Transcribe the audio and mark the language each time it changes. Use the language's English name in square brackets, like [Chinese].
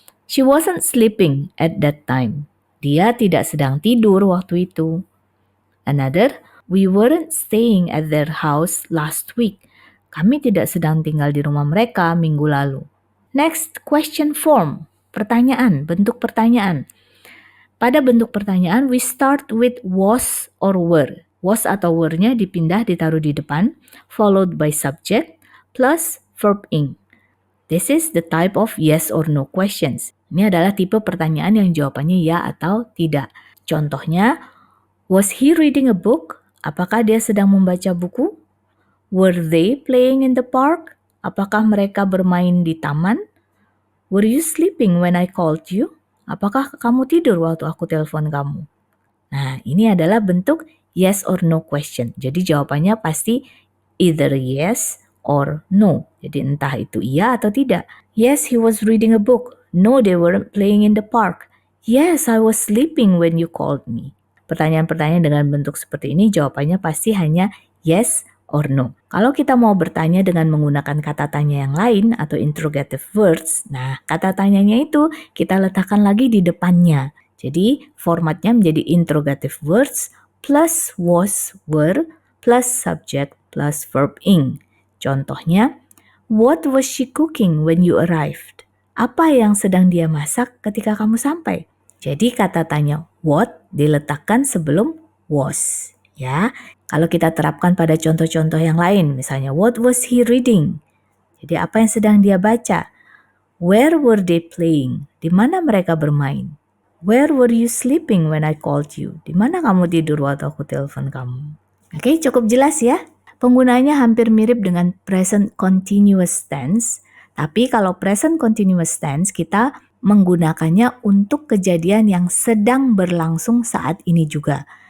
[English] She wasn't sleeping at that time. [Indonesian] Dia tidak sedang tidur waktu itu. [English] Another, we weren't staying at their house last week. [Indonesian] Kami tidak sedang tinggal di rumah mereka minggu lalu. [English] Next, question form. [Indonesian] Pertanyaan, bentuk pertanyaan. Pada bentuk pertanyaan, [English] we start with was or were. [Indonesian] Was atau were-nya dipindah ditaruh di depan, [English] followed by subject plus verb ing. This is the type of yes or no questions. [Indonesian] Ini adalah tipe pertanyaan yang jawabannya ya atau tidak. [English] Contohnya, was he reading a book? [Indonesian] Apakah dia sedang membaca buku? [English] Were they playing in the park? [Indonesian] Apakah mereka bermain di taman? [English] Were you sleeping when I called you? [Indonesian] Apakah kamu tidur waktu aku telepon kamu? [English] Nah, ini adalah bentuk yes or no question. [Indonesian] Jadi jawabannya pasti [English] either yes or no. [Indonesian] Jadi entah itu iya atau tidak. [English] Yes, he was reading a book. No, they weren't playing in the park. Yes, I was sleeping when you called me. [Indonesian] Pertanyaan-pertanyaan dengan bentuk seperti ini jawabannya pasti hanya yes or no. Kalau kita mau bertanya dengan menggunakan kata tanya yang lain atau interrogative words, nah kata tanyanya itu kita letakkan lagi di depannya. Jadi formatnya menjadi interrogative words plus was, were, plus subject plus verb ing. [English] Contohnya, what was she cooking when you arrived? [Indonesian] Apa yang sedang dia masak ketika kamu sampai? Jadi kata tanya what diletakkan sebelum was. Ya, kalau kita terapkan pada contoh-contoh yang lain, misalnya [English] what was he reading? [Indonesian] Jadi apa yang sedang dia baca? [English] Where were they playing? [Indonesian] Di mana mereka bermain? [English] Where were you sleeping when I called you? [Indonesian] Di mana kamu tidur waktu aku telepon kamu? Oke, cukup jelas ya. Penggunaannya hampir mirip dengan present continuous tense, tapi kalau present continuous tense kita menggunakannya untuk kejadian yang sedang berlangsung saat ini juga.